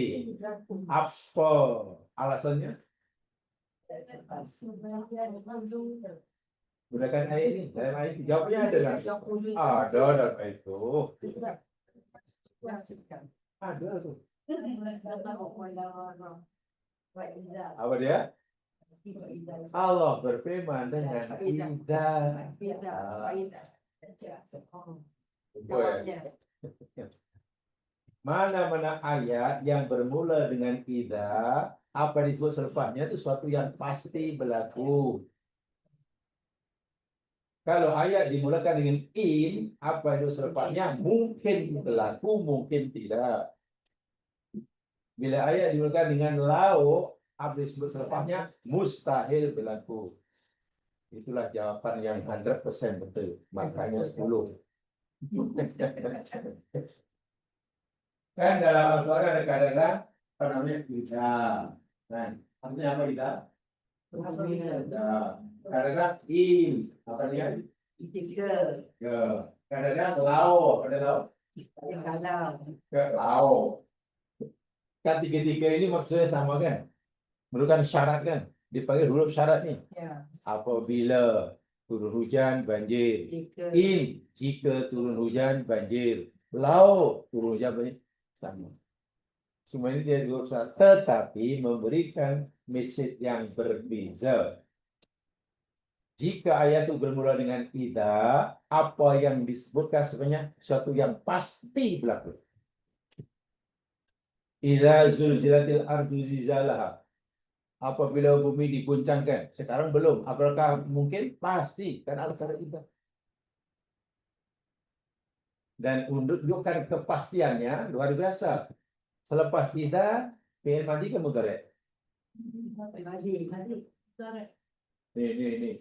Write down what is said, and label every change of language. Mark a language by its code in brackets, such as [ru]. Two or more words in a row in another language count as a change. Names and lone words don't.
[ms] Apa alasannya? Gunakan ayat ini. Dalam ayat ini jawabnya ada kan? Ada dalam ayat itu. Ada tuh. Apa dia? Allah berfirman dengan idza. Mana-mana ayat yang bermula dengan idza, apa disebut selepasnya itu suatu yang pasti berlaku. Kalau ayat dimulakan dengan in, apa itu selepasnya mungkin berlaku, mungkin tidak. Bila ayat dimulakan dengan lau, apa disebut selepasnya mustahil berlaku. Itulah jawaban yang 100% betul. Makanya 10. Kan dalam Al-Quran ada kata-kata apa namanya tidak. Nah, artinya apa tidak? Kata-kata in, apa dia? Ya. Kata-kata lau, ada lau? Ke lau. Kan tiga-tiga ini maksudnya sama kan? Merupakan syarat kan? Dipanggil huruf syarat nih. Ya. Apabila turun hujan banjir. In, jika turun hujan banjir. Lau, turun hujan banjir. Sama. Semua ini dia huruf syarat, tetapi memberikan message yang berbeza. Jika ayat itu bermula dengan idza, apa yang disebutkan sebenarnya sesuatu yang pasti berlaku. [ar] إذا زلزلت الأرض زلزالها. [ms] Apabila bumi diguncangkan. Sekarang belum. Apakah mungkin? Pasti. Karena ada idza. Dan menunjukkan kepastiannya luar biasa. Selepas idza, [ar] فعل ماضي [ms] ke mudhari'? Ini.